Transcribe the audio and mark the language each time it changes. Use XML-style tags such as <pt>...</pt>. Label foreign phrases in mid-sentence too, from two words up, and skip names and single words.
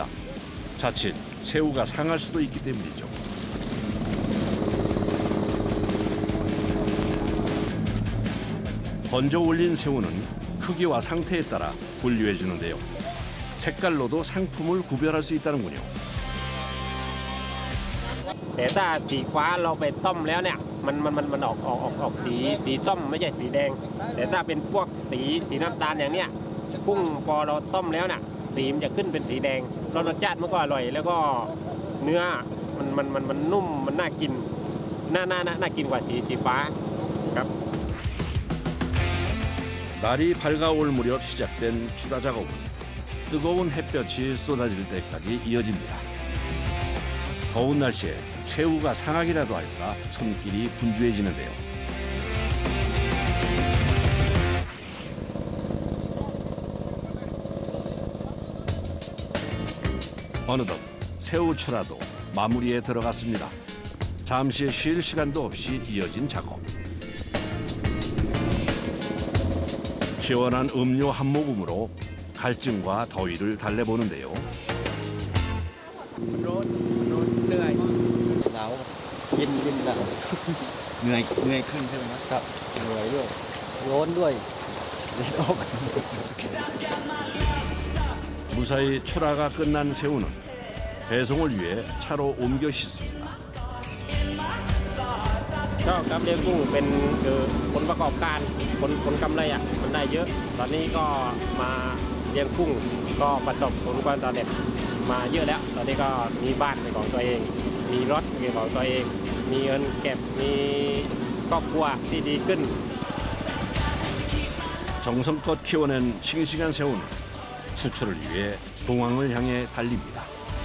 <ko>자칫 새우가 상할 수도 있기 때문이죠. 건져 올린 새우는 크기와 상태에 따라 분류해 주는데요. 색깔로도 상품을 구별할 수 있다는군요.</ko> <th>แต่ถ้าสีฟ้าเราไปต้มแล้วเนี่ยมันออกสีส้มไม่ใช่สีแดงแต่ถ้าเป็นพวกสีน้ำตาลอย่างเนี้ยกุ้งพอเราต้มแล้วน่ะสีมันจะขึ้นเป็นสีแดงรสชาติมันก็อร่อยแล้วก็เนื้อมันนุ่มมันน่ากินน่ากินกว่าสีฟ้าครับ</th> <ko>날이 밝아올 무렵 시작된 출하 작업은 뜨거운 햇볕이 쏟아질 때까지 이어집니다. 더운 날씨에 새우가 상하기라도 할까 손길이 분주해지는데요. 어느덧 새우 출하도 마무리에 들어갔습니다. 잠시 쉴 시간도 없이 이어진 작업. 시원한 음료 한 모금으로 갈증과 더위를 달래보는데요.</ko> <th>เหนื่อยหนาวเย็นหนาว เหนื่อยขึ้นใช่ไหมครับ เหนื่อยด้วยร้อนด้วยแดดออก</th> <ko>무사히 출하가 끝난 새우는 배송을 위해 차로 옮겨 싣습니다.</ko> <th>ก็ครับเลี้ยงกุ้งเป็นผลประกอบการผลกำไรอ่ะมันได้เยอะตอนนี้ก็มาเลี้ยงกุ้งก็ประสบผลความสำเร็จมาเยอะแล้วตอนนี้ก็มีบ้านเป็นของตัวเองมีรถเป็นของตัวเองมีเงินเก็บมีครอบครัวที่ดีขึ้น</th> <ko>정성껏 키워낸 싱싱한 새우는 수출을 위해 공항을 향해 달립니다.</ko>